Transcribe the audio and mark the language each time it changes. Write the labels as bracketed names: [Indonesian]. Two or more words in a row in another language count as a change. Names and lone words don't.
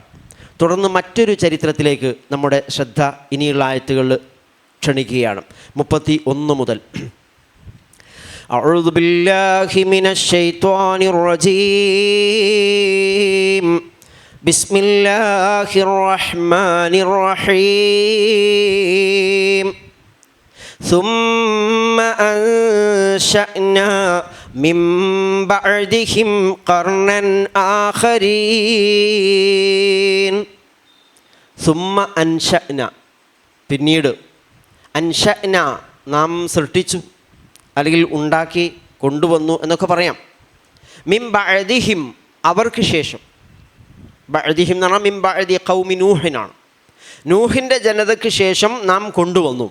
[Malayalam] തുടർന്ന് മറ്റൊരു ചരിത്രത്തിലേക്ക് നമ്മുടെ ശ്രദ്ധ ഇനിയുള്ള ആയത്തുകളിൽ ക്ഷണിക്കുകയാണ്. [Arabic] 31 മുതൽ أعوذ بالله من الشيطان الرجيم بسم الله الرحمن الرحيم ثم أنشأنا من بعدهم قرنا آخرين ثم أنشأنا, [Malayalam] പിന്നീട് അൻഷഅന നാം സൃഷ്ടിച്ചു അല്ലെങ്കിൽ ഉണ്ടാക്കി കൊണ്ടുവന്നു എന്നൊക്കെ പറയാം. [Arabic] من بعدهم [Malayalam] അവർക്ക് ശേഷം, ബഅദിഹിം എന്ന് പറഞ്ഞാൽ [Arabic] من بعد قوم [Malayalam] നൂഹിനാണ്, നൂഹിൻ്റെ ജനതയ്ക്ക് ശേഷം നാം കൊണ്ടുവന്നു.